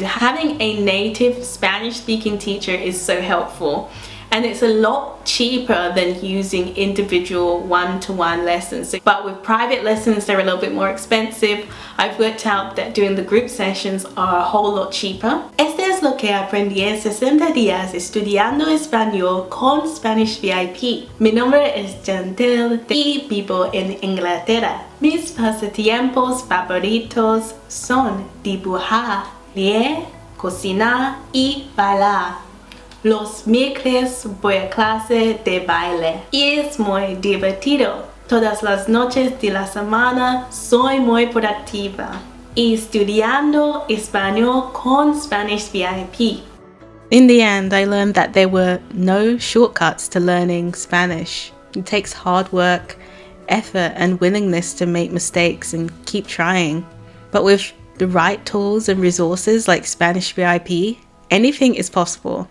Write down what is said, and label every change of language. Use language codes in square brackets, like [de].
[en] Having a native Spanish speaking teacher is so helpful, and it's a lot cheaper than using individual one-to-one lessons. But with private lessons, they're a little bit more expensive. I've worked out that doing the group sessions are a whole lot cheaper. [es] Este es lo que aprendí en 60 días estudiando español con Spanish VIP. Mi nombre es Chantel y vivo en Inglaterra. Mis pasatiempos favoritos son dibujar, leer, cocinar y bailar. Los miércoles voy a clase de baile y es muy divertido. Todas las noches de la semana soy muy productiva y estudiando español con Spanish VIP. [en] In the end, I learned that there were no shortcuts to learning Spanish. It takes hard work, effort, and willingness to make mistakes and keep trying. But with the right tools and resources like Spanish VIP, anything is possible.